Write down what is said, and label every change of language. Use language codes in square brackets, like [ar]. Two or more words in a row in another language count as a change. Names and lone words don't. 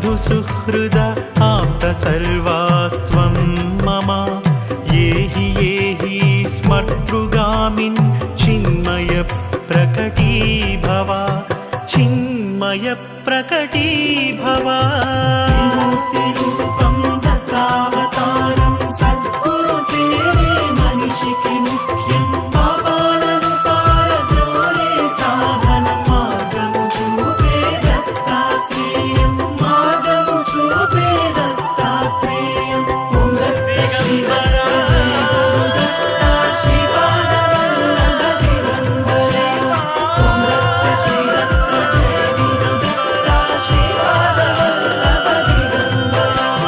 [sa] सुहृद आप्त सर्वास्त्वं मम येहि स्मर्तृगामिन् चिन्मय प्रकटीभव चिन्मय प्रकटीभव [te] విముక్తిరూపం దత్తావతారం సద్గురు సేవే మనిషికి ముఖ్యం పాపాలను పారద్రోలే సాధన మార్గము చూపే దత్తాత్రేయం మార్గము చూపే దత్తాత్రేయం ఓం దత్త శివరా దత్త శివాన వల్లభ దిగంబరా ఓం దత్త శ్రీ దత్త జయ దిగంబరా శివాన వల్లభ దిగంబరా